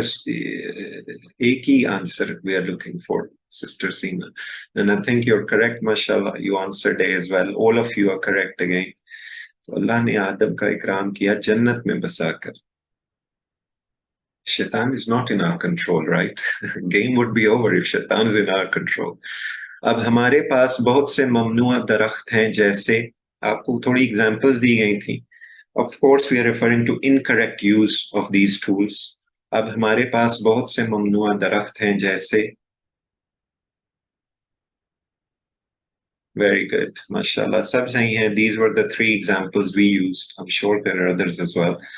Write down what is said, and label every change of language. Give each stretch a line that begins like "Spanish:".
Hindi: एक ही answer
English: we are looking for, Sister Seema. And I think you're correct, mashallah. You answered A as well. All of you are correct again.
Hindi: तो अल्लाह ने आदम का इकराम किया जन्नत में बसाकर।
English: Shaitan is not in our control, right? Game would be over if Shaitan is in our control.
Hindi: अब हमारे पास बहुत से ममनुआ दरख्त हैं, जैसे आपको थोड़ी एग्जांपल्स दी गई थी।
English: Of course, we are referring to incorrect use of these tools.
Hindi: अब हमारे पास बहुत से ममनुआ दरख्त हैं, जैसे
English: very good,
Hindi: mashallah, सब सही हैं।
English: These were the three examples we used. I'm sure there are others as well.